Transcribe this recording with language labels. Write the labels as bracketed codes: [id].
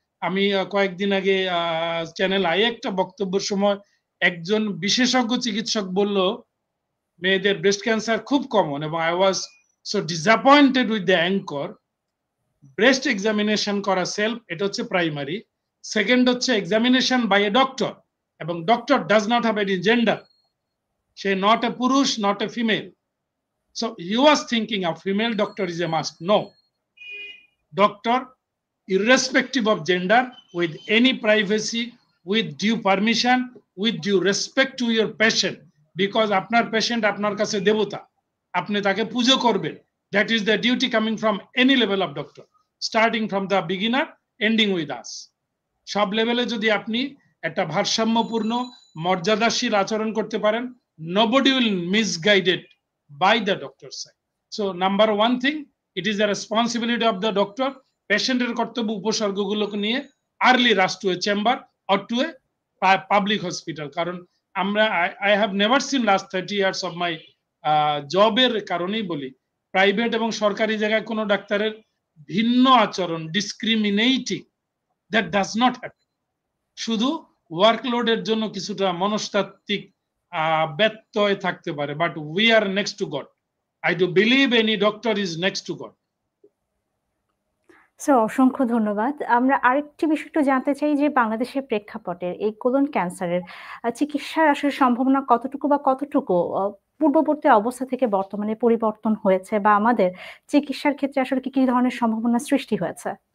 [bn] আমি কয়েকদিন আগে চ্যানেল আই একটা বক্তব্যের সময় একজন বিশেষজ্ঞ চিকিৎসক বলল মেয়েদের ব্রেস্ট ক্যান্সার খুব কমন, এবং [en] I was so disappointed with the anchor. Breast examination করা self, এটা হচ্ছে primary. Second হচ্ছে এক্সামিনেশন বাই এ ডক্টর, এবং doctor does not have any gender, সে not a পুরুষ, not a female. So he was thinking a female doctor is a must. No, doctor, irrespective of gender, with any privacy, with due permission, with due respect to your patient, because [bn] আপনার patient আপনার কাছে দেবতা, আপনি তাকে পুজো করবেন। [en] That is the duty coming from any level of doctor, starting from the beginner, ending with us. [bn] সব লেভেলে যদি আপনি একটা ভারসাম্যপূর্ণ মর্যাদাশীল আচরণ করতে পারেন, [en] nobody will misguided by the doctor side. So number one thing, it is the responsibility of the doctor, [bn] পেশেন্টের কর্তব্য উপসর্গগুলোকে নিয়ে [en] Early rush to a chamber or to a public hospital. কারণ আমরা I have never seen last 30 years of my জবের [bn] কারণেই বলি, private এবং সরকারি জায়গায় কোনো ডাক্তারের ভিন্ন আচরণ, [en] Discriminating, that does not happen. [bn] শুধু ওয়ার্কলোডের জন্য কিছুটা মনস্তাত্ত্বিক ব্যত্যয় থাকতে পারে, [en] But we are next to God. I do believe any doctor is next to God. [bn] Sir অসংখ্য ধন্যবাদ। আমরা আরেকটি বিষয় একটু জানতে চাই, যে বাংলাদেশের প্রেক্ষাপটে এই কোলন ক্যান্সারের চিকিৎসার আসলে সম্ভাবনা কতটুকু বা কতটুকু পূর্ববর্তী অবস্থা থেকে বর্তমানে পরিবর্তন হয়েছে বা আমাদের চিকিৎসার ক্ষেত্রে আসলে কি ধরনের সম্ভাবনা সৃষ্টি হয়েছে?